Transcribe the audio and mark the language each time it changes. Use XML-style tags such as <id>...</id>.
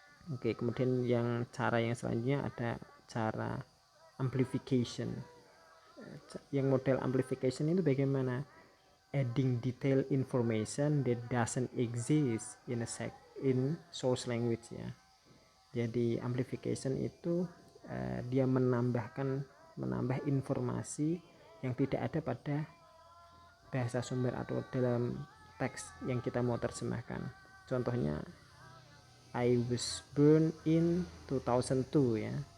<id>Oke, kemudian cara yang selanjutnya ada cara amplification. Yang model amplification itu bagaimana?</id> <en>Adding detailed information that doesn't exist in source language ya.</en> <id>Jadi amplification itu dia menambah informasi yang tidak ada pada bahasa sumber atau dalam teks yang kita mau terjemahkan. Contohnya</id> <en>I was born in 2002 ya.</en>